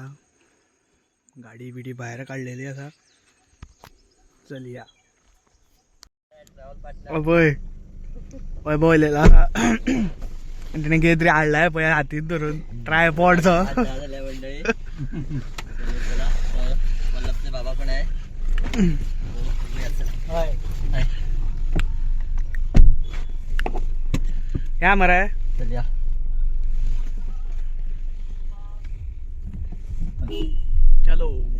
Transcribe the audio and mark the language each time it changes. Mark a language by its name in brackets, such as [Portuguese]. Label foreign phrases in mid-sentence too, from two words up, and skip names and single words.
[Konkani] गाडी बिडी भायर काडलेली आसा. चल या. पळय वैभव येयलेलो आसा. तेणें कितें तरी हाडलाय पळय हातींत धरून ट्रायपॉडचो. [Marathi] बाबा पण आहे. [Konkani] या मरे चल या. चलो.